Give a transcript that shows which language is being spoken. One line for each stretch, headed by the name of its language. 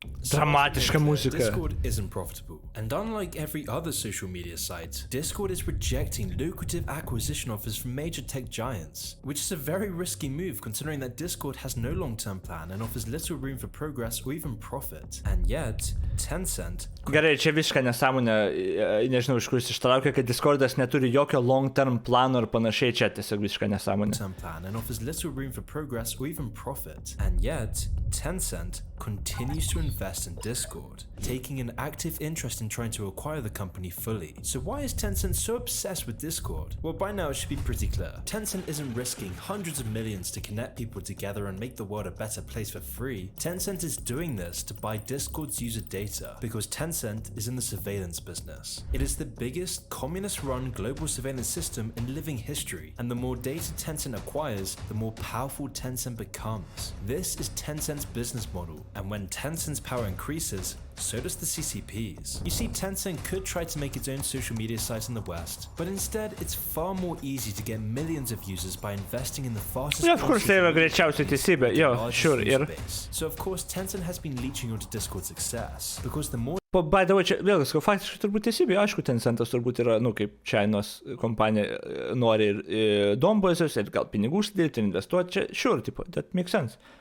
Lithuanian: Dramatiška muzika.
English: Discord isn't profitable, and unlike every other social media site, Discord is rejecting lucrative acquisition offers from major tech giants, which is a very risky move considering that Discord has no long-term plan and offers little room for progress or even profit. And yet, Tencent...
Lithuanian: Gerai, čia visiška nesąmonė, nežinau, iš kur jis ištraukė, kad Discordas neturi jokio long-term plano ir panašiai, čia tiesiog visiška nesąmonė.
English: Plan and offers little room for progress or even profit. And yet, Tencent continues to invest in Discord, taking an active interest in trying to acquire the company fully. So why is Tencent so obsessed with Discord? Well, by now it should be pretty clear. Tencent isn't risking hundreds of millions to connect people together and make the world a better place for free. Tencent is doing this to buy Discord's user data because Tencent is in the surveillance business. It is the biggest communist-run global surveillance system in living history, and the more data Tencent acquires, the more powerful Tencent becomes. This is Tencent's business model, and when Tencent's power increases, so does the CCP's. You see, Tencent could try to make its own social media site in the West, but instead it's far more easy to get millions of users by investing in the fastest Of course,
Lithuanian: tai yra greičiausiai teisybė, jo, sure, ir...
English: So of course, Tencent has been leeching onto Discord's success, because the more... By the way,
Lithuanian: čia vėlgi, faktiškai turbūt teisybė, aišku, Tencentas turbūt yra, kaip Chainos kompanija nori ir dombuosios, ir gal pinigų užsidėti, investuoti, čia, sure, tipo,
English: that makes sense.